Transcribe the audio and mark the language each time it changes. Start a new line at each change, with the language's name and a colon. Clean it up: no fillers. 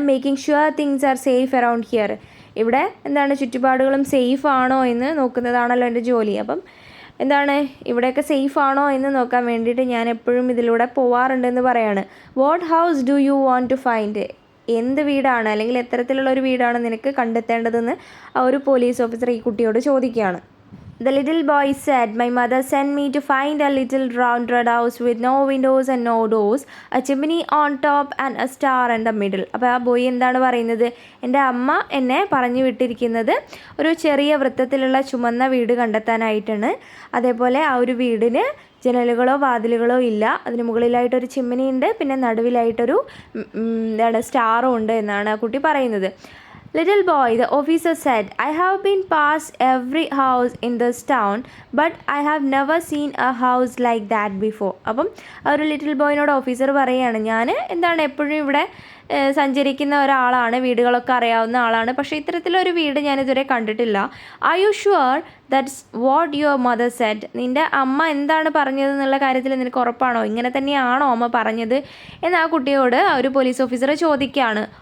English: Making sure things are safe around here.
Malayalam: ഇവിടെ എന്താണ്, ചുറ്റുപാടുകളും safe ആണോ എന്ന് നോക്കുന്നതാണല്ലോ എൻ്റെ ജോലി. അപ്പം എന്താണ്, ഇവിടെയൊക്കെ സേഫ് ആണോ എന്ന് നോക്കാൻ വേണ്ടിയിട്ട് ഞാൻ എപ്പോഴും ഇതിലൂടെ പോവാറുണ്ടെന്ന് പറയാണ്.
English: what house do you want to find,
Malayalam: എന്ത് വീടാണ് അല്ലെങ്കിൽ എത്തരത്തിലുള്ള ഒരു വീടാണ് നിനക്ക് കണ്ടെത്തേണ്ടതെന്ന് ആ ഒരു പോലീസ് ഓഫീസർ ഈ കുട്ടിയോട് ചോദിക്കുകയാണ്.
English: The little boy said, my mother sent me to find a little round red house with no windows and no doors, a chimney on top and a star in the middle.
Malayalam: അപ്പോൾ ആ boy എന്താണ് പറയുന്നത്, എൻ്റെ അമ്മ എന്നെ പറഞ്ഞു വിട്ടിരിക്കുന്നത് ഒരു ചെറിയ വൃത്തത്തിലുള്ള ചുമന്ന വീട് കണ്ടെത്താനായിട്ടാണ്. അതേപോലെ ആ ഒരു വീടിന് ജനലുകളോ വാതിലുകളോ ഇല്ല, അതിന് മുകളിലായിട്ടൊരു ചിമ്മിനി ഉണ്ട്, പിന്നെ നടുവിലായിട്ടൊരു സ്റ്റാറും ഉണ്ട് എന്നാണ് ആ കുട്ടി പറയുന്നത്.
English: Little boy, the officer said, I have been past every house in this town, but I have never seen a house like that before.
Malayalam: അപ്പം ആ ഒരു ലിറ്റിൽ ബോയിനോട് ഓഫീസർ പറയുകയാണ്, ഞാൻ എന്താണ് എപ്പോഴും ഇവിടെ സഞ്ചരിക്കുന്ന ഒരാളാണ്, വീടുകളൊക്കെ അറിയാവുന്ന ആളാണ്, പക്ഷേ ഇത്തരത്തിലൊരു വീട് ഞാനിതുവരെ കണ്ടിട്ടില്ല.
English: are you sure that's what your mother said,
Malayalam: നിൻ്റെ അമ്മ എന്താണ് പറഞ്ഞതെന്നുള്ള കാര്യത്തിൽ നിനക്ക് ഉറപ്പാണോ, ഇങ്ങനെ തന്നെയാണോ അമ്മ പറഞ്ഞത് എന്ന് ആ കുട്ടിയോട് ആ ഒരു പോലീസ് ഓഫീസർ ചോദിക്കുകയാണ്.